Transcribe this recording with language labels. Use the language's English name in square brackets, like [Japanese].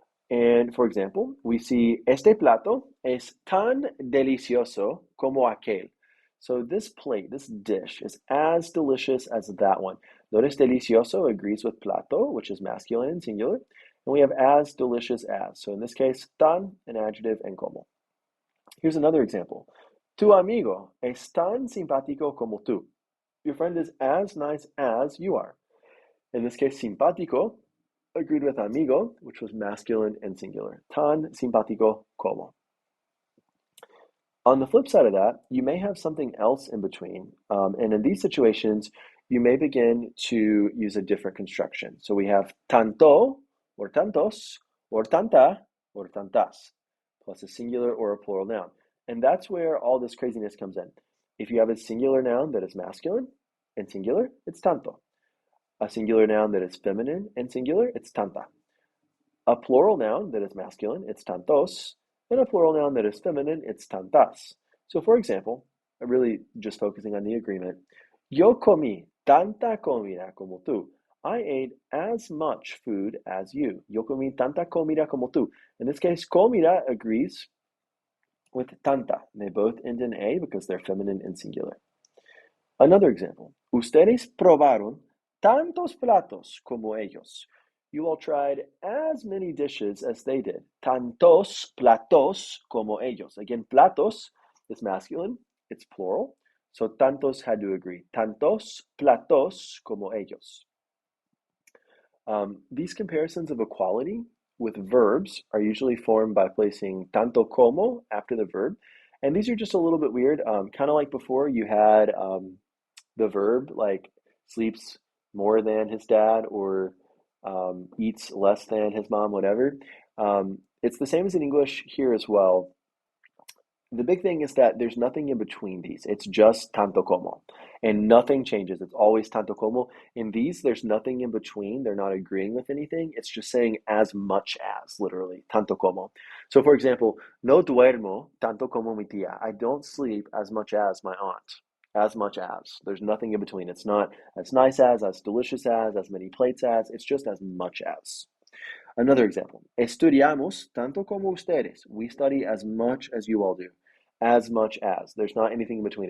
[English] And for example, we see [Spanish] este plato es tan delicioso como aquel. [English] So this plate, this dish, is as delicious as that one. Notice delicioso agrees with plato, which is masculine and singular. And we have as delicious as. So in this case, tan, an adjective, and como. Here's another example. [Spanish] Tu amigo es tan simpático como tú. [English] Your friend is as nice as you are. In this case, simpático agreed with amigo, which was masculine and singular. [Spanish] Tan simpático como. [English] On the flip side of that, you may have something else in between. And in these situations, you may begin to use a different construction. So we have tanto, or tantos, or tanta, or tantas, plus a singular or a plural noun. And that's where all this craziness comes in. If you have a singular noun that is masculine and singular, it's tanto. A singular noun that is feminine and singular, it's tanta. A plural noun that is masculine, it's tantos. And a plural noun that is feminine, it's tantas. So for example, I'm really just focusing on the agreement. [Spanish] Yo comí tanta comida como tú. [English] I ate as much food as you. [Spanish] Yo comí tanta comida como tú. [English] In this case, comida agrees with tanta. They both end in A because they're feminine and singular. Another example. [Spanish] Ustedes probaron tantos platos como ellos. [English] You all tried as many dishes as they did. [Spanish] Tantos platos como ellos. [English] Again, platos is masculine. It's plural. So tantos had to agree. [Spanish] Tantos platos como ellos. [English] These comparisons of equality with verbs are usually formed by placing tanto como after the verb. And these are just a little bit weird. Kind of like before, you had the verb like sleeps more than his dad or eats less than his mom, whatever. It's the same as in English here as well. The big thing is that there's nothing in between these. It's just tanto como, and nothing changes. It's always tanto como. In these, there's nothing in between. They're not agreeing with anything. It's just saying as much as, literally, tanto como. [Spanish] So, for example, no duermo tanto como mi tía. [English] I don't sleep as much as my aunt. As much as. There's nothing in between. It's not as nice as delicious as many plates as. It's just as much as. Another example. [Spanish] Estudiamos tanto como ustedes. [English] We study as much as you all do. As much as. There's not anything in between.